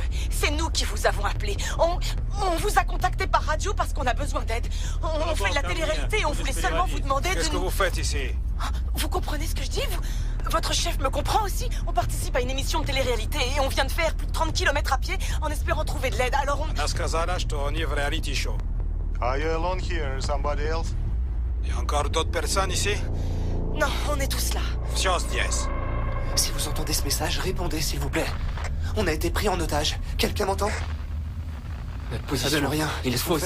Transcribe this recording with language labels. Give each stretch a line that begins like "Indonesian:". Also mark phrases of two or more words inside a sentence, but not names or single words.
French: C'est nous qui vous avons appelé. On vous a contacté par radio parce qu'on a besoin d'aide. On fait de la télé-réalité et on voulait seulement vous demander de Qu'est-ce que nous... vous faites ici? Vous comprenez ce que je dis? Votre chef me comprend aussi. On participe à une émission de télé-réalité et on vient de faire plus de 30 km à pied en espérant trouver de l'aide. Alors on...
Russian: Она сказала, что они в реалити-шоу.
English: Are you alone here? Somebody else?
French: Il y a encore d'autres personnes ici? Non, on est tous là.
Russian: Все здесь.
French: Si vous entendez ce message, répondez, s'il vous plaît. On a été pris en otage. Quelqu'un m'entend? Notre position. Ça donne rien. Il faut aussi.